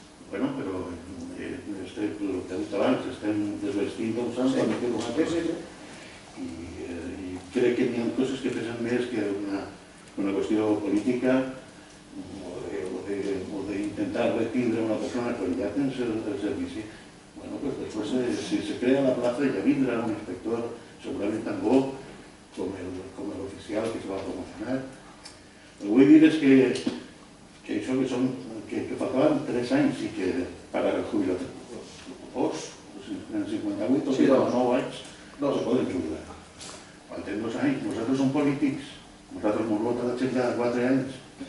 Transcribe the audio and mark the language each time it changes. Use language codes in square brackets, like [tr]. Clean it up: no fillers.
[ca] Bueno, però el que he dit abans, estem desvestint un sant quan queda un altre. I crec que hi ha coses que pesen més que una qüestió política o d'intentar retindre una persona quan ja tens el servici. [es] Bueno, pues después si se crea la plaza ya vendrá un inspector seguramente tan bo como el oficial que se va a promocionar. [ca] Lo que vull dir és que això que faltaven 3 anys i que per a jubilar en 58 o 59 anys no se poden jubilar. Falten 2 anys. Nosaltres som polítics. Nosaltres ens vota la gent cada 4 anys.